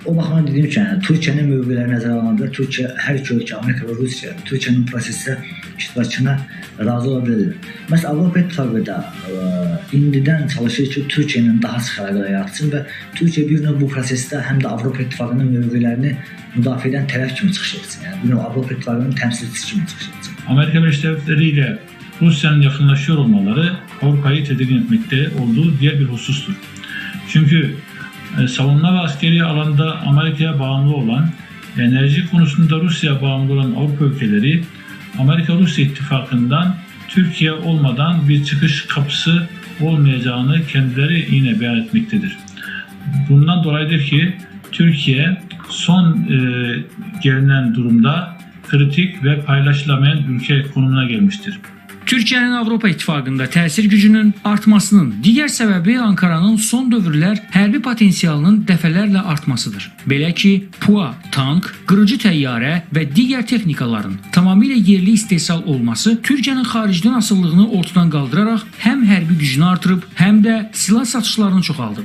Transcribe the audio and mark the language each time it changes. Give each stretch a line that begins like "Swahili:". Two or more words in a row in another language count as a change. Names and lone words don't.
Azerbaijani: O baxımdan dediyim ki, Türkiyənin mövqeləri nəzərə alınanda Türkiyə hər iki ölkə, Amerika və Rusiya Türkiyənin prosesdə iştirakına razı ola bilərlər. Məsələn, Avropa İttifaqı da indidən çalışır ki, Türkiyənin daha sıx əlaqələr yaratsın və Türkiyə bir növ bu prosesdə həm də Avropa İttifaqının mövqelərini müdafiə edən tərəf kimi çıxış etsin. Yəni, bir növ Avropa İttifaqının təmsilçisi kimi çıxış etsin.
Turkish: Amerika Birleşik Devletleri ile Rusya'nın yakınlaşıyor olmaları Avrupa'yı tedirgin etmekte olduğu diğer bir husustur. Çünkü savunma ve askeri alanda Amerika'ya bağımlı olan, enerji konusunda Rusya'ya bağımlı olan Avrupa ülkeleri Amerika-Rusya ittifakından Türkiye olmadan bir çıkış kapısı olmayacağını kendileri yine beyan etmektedir. Bundan dolayıdır ki Türkiye son gelinen durumda kritik ve paylaşılamayan ülke konumuna gelmiştir.
Azerbaijani: Türkiyənin Avropa İttifaqında təsir gücünün artmasının digər səbəbi Ankaranın son dövrlər hərbi potensialının dəfələrlə artmasıdır. Belə ki, PUA, tank, qırıcı təyyarə və digər texnikaların tamamilə yerli istehsal olması Türkiyənin xaricdən asıllığını ortadan qaldıraraq həm hərbi gücünü artırıb, həm də silah satışlarını çoxaldıb.